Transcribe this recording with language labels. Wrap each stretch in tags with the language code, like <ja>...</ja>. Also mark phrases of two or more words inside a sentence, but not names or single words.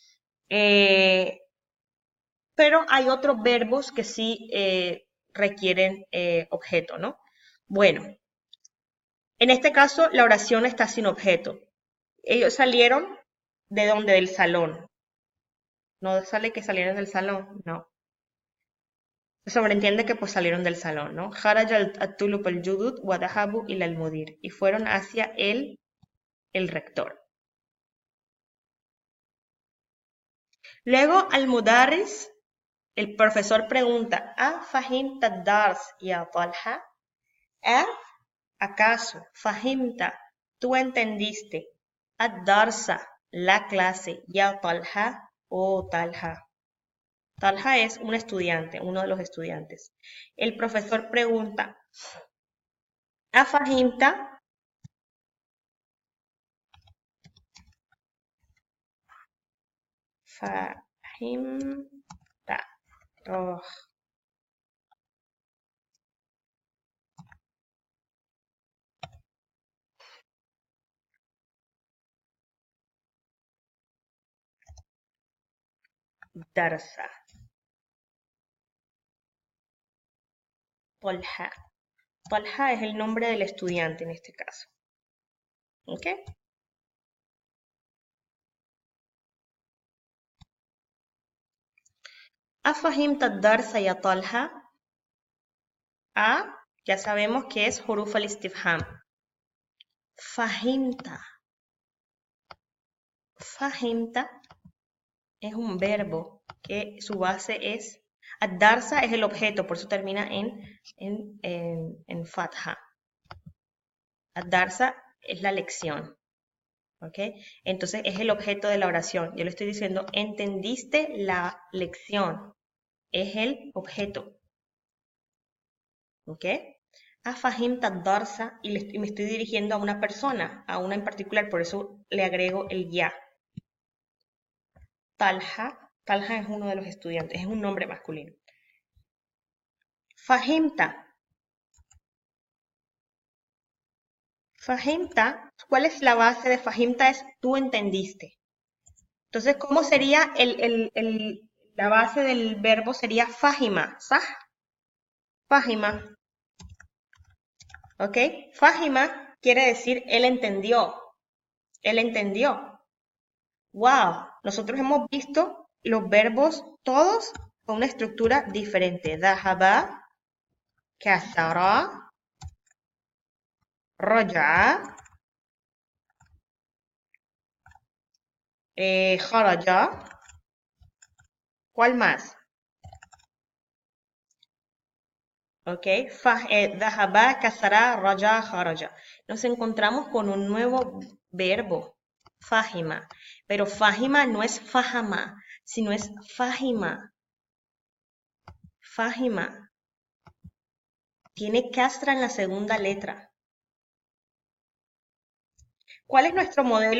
<es>Pero hay otros verbos que sí requieren objeto, ¿no? Bueno, en este caso la oración está sin objeto. Ellos salieron de donde, del salón. No sale que salieron del salón, no. Se sobreentiende que pues salieron del salón, ¿no?</es> <ar>خرج الطلاب الجدد وذهبوا إلى المدير.</ar> <es>Y fueron hacia el rector. Luego al-mudaris, el profesor pregunta,</es> <ar>أفهمت الدرس يا طلحة? ¿A acaso fahimta,</ar> <es>tú entendiste ad-darsa, la clase, ya Talha o Talha? Talha es un estudiante, uno de los estudiantes. El profesor pregunta,</es> <ar>أفهمت?</ar> <es>Fahimta. Oh, darsa. Talha. Talha es el nombre del estudiante en este caso. ¿Ok?</es> <ar>أفهمت الدرس يا طلحة?</ar> <es>A, ya sabemos que es</es> <ar>حروف الاستفهام.</ar> <es>Fahimta. Fahimta es un verbo que su base es... Ad-darsa es el objeto, por eso termina en fatha. Ad-darsa es la lección. ¿Ok? Entonces es el objeto de la oración. Yo le estoy diciendo, ¿entendiste la lección? Es el objeto. ¿Ok?</es> <ar>أفهمت الدرس</ar> <es>y me estoy dirigiendo a una persona, a una en particular, por eso le agrego el ya. Talha, Talha es uno de los estudiantes, es un nombre masculino. Fahimta. Fahimta, ¿cuál es la base de Fahimta? Es tú entendiste. Entonces, ¿cómo sería la base del verbo? Sería Fahima, ¿sah? Fahima, ¿ok? Fahima quiere decir él entendió. Él entendió. Wow, nosotros hemos visto los verbos todos con una estructura diferente.</es> <ar>ذهب، كسر، رجع، خرج.</ar> <es>¿Cuál más? ¿Ok?</es> <ar>ذهب، كسر، رجع، خرج.</ar> <es>Nos encontramos con un nuevo verbo, fahima. Pero fahima no es fahama, sino es fahima. Fahima. Tiene casra en la segunda letra. ¿Cuál es nuestro modelo?</es>